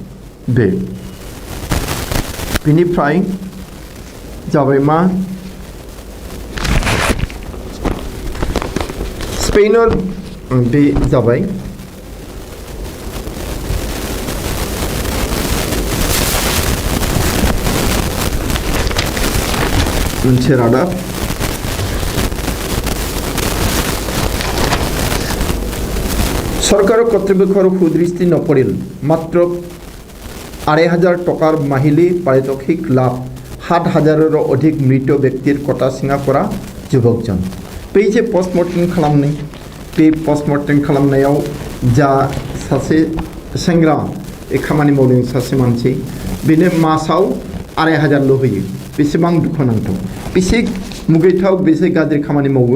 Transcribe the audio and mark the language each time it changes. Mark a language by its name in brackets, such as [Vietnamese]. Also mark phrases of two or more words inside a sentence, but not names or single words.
[Bodo] बेनिफ्राय जाबाय मा स्पेनर, बे जाबाय मोनसे रादाब। [Assamese] सरकार কর্তৃপক্ষৰ সুদৃষ্টি নপৰিল, মাত্ৰ ২,৫০০ টকাৰ মাহিলী পাৰিতোষিক লাভ, ৭,০০০ৰো অধিক মৃত ব্যক্তিৰ কটা চিঙা কৰা যুৱকজন। [Bodo] बै जे पस्टमर्टेम खालामनाय, बे पस्टमर्टेम खालामनायाव जा सासे सेंग्रा खामानि मावदों, सासे मानसि, बेनो मासाव ২,৫০০ल' होयो। बेसेबां दुखुनांथाव, बेसे मुगैथाव, बेसे गाज्रि खामानि मावो।